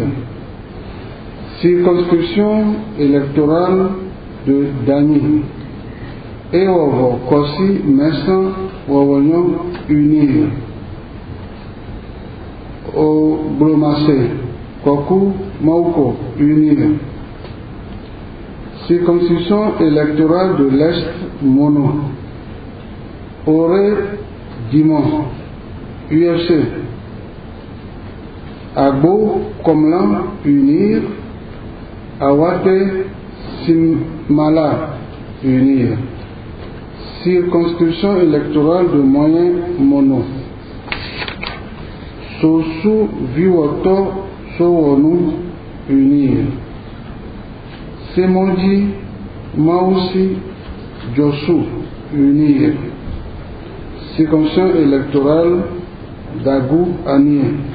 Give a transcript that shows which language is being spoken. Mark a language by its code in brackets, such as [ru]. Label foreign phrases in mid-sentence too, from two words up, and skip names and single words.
[fr] Circonscription électorale de Dani. Ewovo Kosi Messan Wawonyon unir. Au Bromacé, Koku, Mauko, unir. Circonscription électorale de l'Est, Mono. Auré, Dimon, UFC. Agbo, Komlan, unir. Awate, Simala, unir. Circonscription électorale de Moyen, Mono. Sosu Viwoto Sowonu unir. Semondi Mausi Josu unir. Circonscription électorale d'Agou Anie.